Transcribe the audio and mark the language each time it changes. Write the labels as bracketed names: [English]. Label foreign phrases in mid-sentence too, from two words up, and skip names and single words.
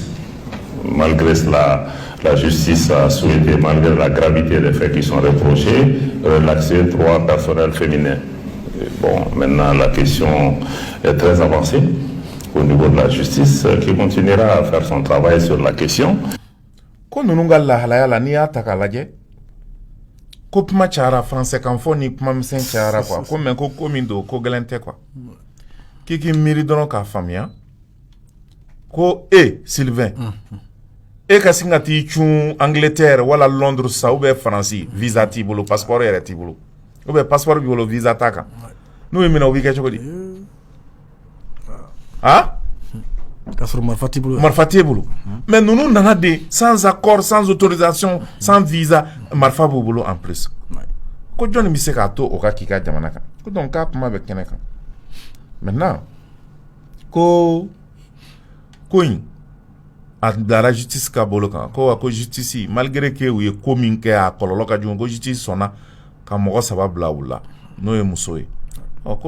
[French] Malgré cela, la justice a souhaité, malgré la gravité des faits qui sont reprochés, relaxer 3 personnels féminins. Et bon, maintenant, la question est très avancée au niveau de la justice qui continuera à faire son travail sur la question. [Bambara] Ko nunu ka lahalaya la n'i y'a ta k'a lajɛ ko kuma cayara français kan fɔ ni kuma misɛn cayara quoi ko mais ko min don ko gɛlɛn tɛ quoi k'i k'i miiri dɔrɔn k'a faamuya ko Sylvain ka sin ka t'i cun Angleterre wala Londres sa [French] ou bien [Bambara] Faransi visa t'i bolo passeport yɛrɛ t'i bolo [French] ou bien [Bambara] passeport b'i bolo visa t'a kan n'u ye minɛ u b'i kɛ cogo di Marfa t'e bolo [French] mais nous [Bambara] nana de [French] sans accord, sans autorisation, sans visa [Bambara] Marfa b'u bolo [French] en plus [Bambara] ko jɔnni bɛ se k'a to o ka k'i ka jamana kan ko donc k'a kuma bɛ kɛnɛ kan maintenant ko in a bilara justice ka bolo kan ko justice [French] malgré que [Bambara] u ye ko min kɛ a kɔlɔlɔ ka jugu ko justice sɔnna ka mɔgɔ 3 bila u la n'o ye muso ye ko